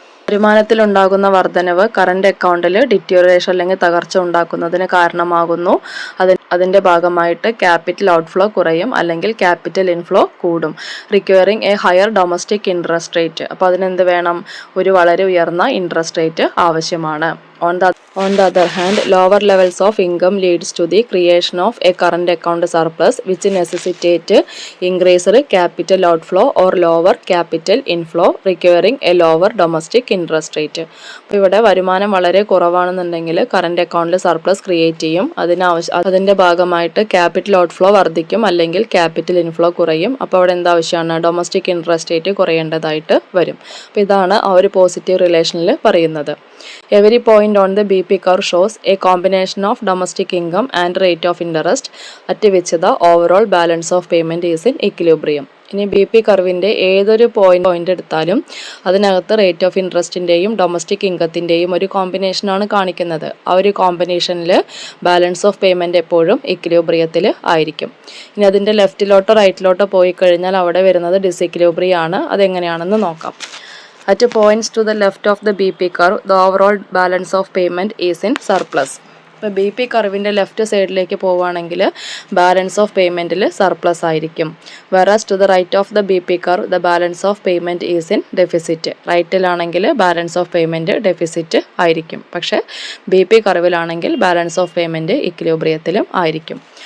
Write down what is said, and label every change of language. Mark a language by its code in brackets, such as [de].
[ml] വരുമാനത്തിലുണ്ടാകുന്ന വർധനവ് കറന്റ് അക്കൗണ്ടിൽ ഡിറ്റീരിയറേഷൻ അല്ലെങ്കിൽ തകർച്ച ഉണ്ടാക്കുന്നതിന് കാരണമാകുന്നു. അതിൻ്റെ ഭാഗമായിട്ട് ക്യാപിറ്റൽ ഔട്ട്ഫ്ലോ കുറയും അല്ലെങ്കിൽ ക്യാപിറ്റൽ ഇൻഫ്ലോ കൂടും. [en] Requiring a higher domestic interest rate. [ml] അപ്പോൾ അതിനെന്ത് വേണം? ഒരു വളരെ ഉയർന്ന ഇൻട്രസ്റ്റ് റേറ്റ് ആവശ്യമാണ്. [en] On the other hand, lower levels of income leads to the creation of a current account surplus which necessitate increased capital outflow or lower capital inflow requiring a lower domestic interest rate. [ml] അപ്പോൾ ഇവിടെ വരുമാനം വളരെ കുറവാണെന്നുണ്ടെങ്കിൽ current അക്കൗണ്ടിൽ surplus create ചെയ്യും. അതിൻ്റെ ഭാഗമായിട്ട് capital outflow വർദ്ധിക്കും അല്ലെങ്കിൽ ക്യാപിറ്റൽ ഇൻഫ്ലോ കുറയും. അപ്പോൾ അവിടെ എന്താവശ്യമാണ്? ഡൊമസ്റ്റിക് ഇൻട്രസ്റ്റ് റേറ്റ് കുറയേണ്ടതായിട്ട് വരും. അപ്പോൾ ഇതാണ് ആ ഒരു പോസിറ്റീവ് റിലേഷനിൽ പറയുന്നത്. [en] Every point on the BP curve shows a combination of domestic income and rate of interest at which the overall balance of payment is in equilibrium. [ml] ഇനി BP കർവിൻ്റെ ഏതൊരു point എടുത്താലും അതിനകത്ത് റേറ്റ് ഓഫ് ഇൻട്രസ്റ്റിൻ്റെയും ഡൊമസ്റ്റിക് ഇൻകത്തിൻ്റെയും ഒരു കോമ്പിനേഷനാണ് കാണിക്കുന്നത്. ആ ഒരു കോമ്പിനേഷനിൽ ബാലൻസ് ഓഫ് പേയ്മെൻറ്റ് എപ്പോഴും ഇക്വിലിബ്രിയത്തിൽ ആയിരിക്കും. ഇനി അതിൻ്റെ ലെഫ്റ്റിലോട്ടോ റൈറ്റിലോട്ടോ പോയി കഴിഞ്ഞാൽ അവിടെ വരുന്നത് ഡിസിക്വിലിബ്രിയം ആണ്. അതെങ്ങനെയാണെന്ന് നോക്കാം. [en] At points to the left of the BP curve, the overall balance of payment is in surplus. [ml] ഇപ്പോൾ BP കർവിൻ്റെ ലെഫ്റ്റ് സൈഡിലേക്ക് പോവുകയാണെങ്കിൽ ബാലൻസ് ഓഫ് പേയ്മെൻറ്റിൽ സർപ്ലസ് ആയിരിക്കും. [en] Whereas to the right of the BP curve the balance of payment is in deficit. [ml] റൈറ്റിലാണെങ്കിൽ balance of payment deficit ആയിരിക്കും. പക്ഷേ BP കർവിലാണെങ്കിൽ balance of payment ഇക്വിലിബ്രിയത്തിലും ആയിരിക്കും.